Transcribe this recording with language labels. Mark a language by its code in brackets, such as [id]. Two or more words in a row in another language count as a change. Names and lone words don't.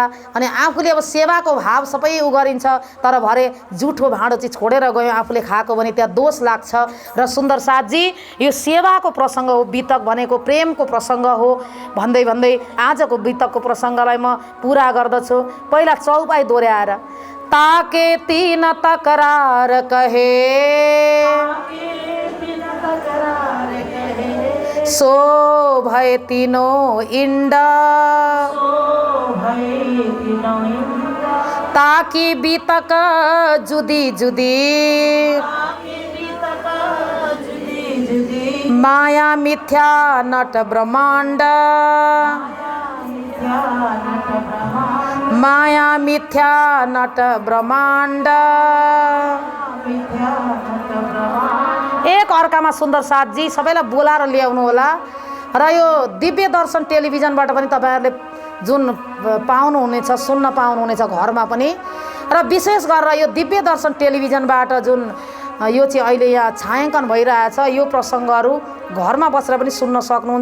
[ne] अनि आफूले अब सेवाको भाव सबै उ गरिन्छ, तर भरे जुठो भाँडो चाहिँ छोडेर गयो आफूले खाएको भने त्यहाँ दोष लाग्छ। र सुन्दर साथजी यो सेवाको प्रसङ्ग हो, बितक भनेको प्रेमको प्रसङ्ग हो भन्दै भन्दै आजको बितकको प्रसङ्गलाई म पुरा गर्दछु। पहिला चौपाई दोहोऱ्याएर [hi] ताके तीन तकरार कहे सो भय तीनों इंडा ताकि बीतक जुदी जुदी माया मिथ्या नट ब्रह्मांड माया मिथ्या नट ब्रह्मांड। [ne] एक अर्कामा सुन्दर साथजी सबैलाई बोलाएर ल्याउनु होला। र यो दिव्य दर्शन टेलिभिजनबाट पनि तपाईँहरूले जुन पाउनुहुनेछ, सुन्न पाउनुहुनेछ घरमा पनि, र विशेष गरेर यो दिव्य दर्शन टेलिभिजनबाट जुन यो चाहिँ अहिले यहाँ छायाङ्कन भइरहेछ यो प्रसङ्गहरू घरमा बसेर पनि सुन्न सक्नुहुन्छ।